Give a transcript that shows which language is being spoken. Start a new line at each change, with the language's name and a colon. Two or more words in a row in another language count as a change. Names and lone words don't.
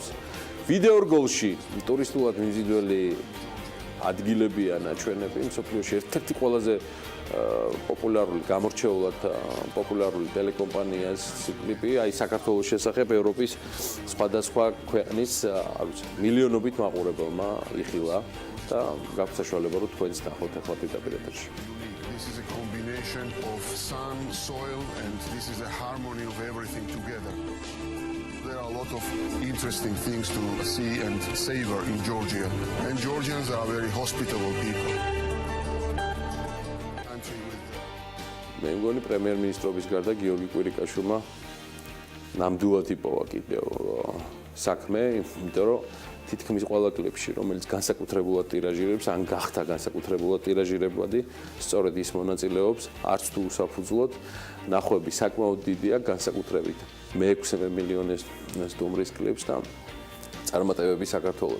Georgian: ვიდეო რგოლში ტურისტულად მიმზიდველი ადგილებია ნაჩვენები, მსოფლიოში ერთ-ერთი ყველაზე პოპულარული, გამორჩეულად პოპულარული ტელეკომპანიას კლიპი, აი საქართველოს შესახებ ევროპის სხვადასხვა ქვეყნის, მილიონობით მაყურებელმა იხილა და გაქვთ საშუალება რომ თქვენც ნახოთ ახლა პირდაპირ ეთერში.
English: This is a combination of sun, soil and this is a harmony of everything together. There are a lot of interesting things to see and savor in Georgia. And Georgians are very hospitable people.
Georgian: მე მგონი პრემიერ-მინისტრობის გარდა გიორგი კვირიკაშვილმა ნამდვილად იპოვა კიდევ საქმე, იმიტომ რომ თითქმის ყველა კლიპში, რომელიც განსაკუთრებულად ტირაჟირებს, ან გახდა განსაკუთრებულად ტირაჟირებადი, სწორედ ის მონაწილეობს, არც თუ უსაფუძვლოდ, ნახვები საკმაოდ დიდია, განსაკუთრებით მე-6 მილიონის სტუმრის კლიპს და წარმატებები საქართველოს.